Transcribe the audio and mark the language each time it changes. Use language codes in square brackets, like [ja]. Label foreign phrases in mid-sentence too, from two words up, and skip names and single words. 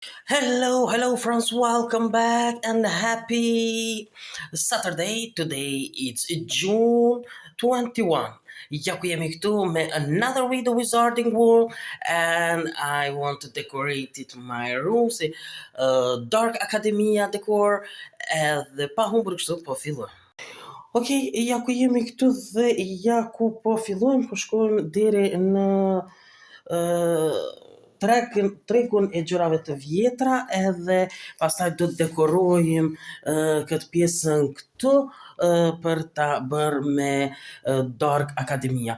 [en] Hello, friends. Welcome back and happy Saturday. Today it's June 21. [sq] Ja ku jemi këtu me [en] another video [sq] Wizarding World [en] and I want to decorate it my room [sq] si Dark Academia decor edhe pa humbur kështu po filloj. Okej, ja ku jemi këtu dhe ja ku po fillojmë, po shkojmë deri në tregun e gjërave të vjetra edhe pastaj do të dekorojmë këtë pjesën këtu për ta bërë me Dark Academia.